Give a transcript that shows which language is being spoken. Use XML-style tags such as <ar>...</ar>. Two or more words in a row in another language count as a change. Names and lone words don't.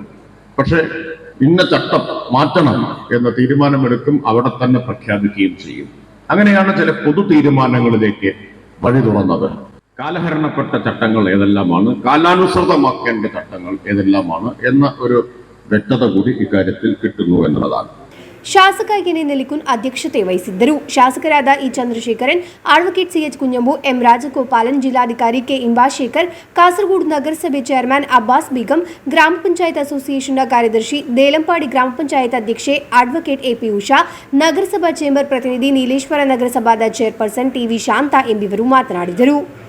<ml>പക്ഷെ ഇന്ന ചട്ടം മാറ്റണം എന്ന തീരുമാനമെടുക്കും, അവിടെ തന്നെ പ്രഖ്യാപിക്കുകയും ചെയ്യും. അങ്ങനെയാണ് ചില പൊതു തീരുമാനങ്ങളിലേക്ക് വഴി തുറന്നത്. കാലഹരണപ്പെട്ട ചട്ടങ്ങൾ ഏതെല്ലാമാണ്, കാലാനുസൃതമാക്കേണ്ട ചട്ടങ്ങൾ ഏതെല്ലാമാണ് എന്ന ഒരു വ്യക്തത കൂടി ഇക്കാര്യത്തിൽ കിട്ടുന്നു എന്നുള്ളതാണ്.</ml> <kn>ಶಾಸಕ ಎನ್ ನೆಲಿಕುನ್ ಅಧ್ಯಕ್ಷತೆ ವಹಿಸಿದ್ದರು. ಶಾಸಕರಾದ ಇ ಚಂದ್ರಶೇಖರನ್, ಅಡ್ವೊಕೇಟ್ ಸಿಎಚ್ ಕುಂಜಂಬು, ಎಂ ರಾಜಗೋಪಾಲನ್, ಜಿಲ್ಲಾಧಿಕಾರಿ ಕೆ ಇಂಬಾಶೇಖರ್, ಕಾಸರಗೋಡು ನಗರಸಭೆ ಚೇರ್ಮನ್ ಅಬ್ಬಾಸ್ ಬೇಗಂ, ಗ್ರಾಮ ಪಂಚಾಯತ್ ಅಸೋಸಿಯೇಷನ್ನ ಕಾರ್ಯದರ್ಶಿ ದೇಲಂಪಾಡಿ, ಗ್ರಾಮ ಪಂಚಾಯತ್ ಅಧ್ಯಕ್ಷೆ ಅಡ್ವೊಕೇಟ್ ಎಪಿ ಉಷಾ, ನಗರಸಭಾ ಚೇಂಬರ್ ಪ್ರತಿನಿಧಿ ನೀಲೇಶ್ವರ, ನಗರಸಭಾದ ಚೇರ್ಪರ್ಸನ್ ಟಿವಿ ಶಾಂತಾ ಎಂಬಿವರು ಮಾತನಾಡಿದರು.</kn>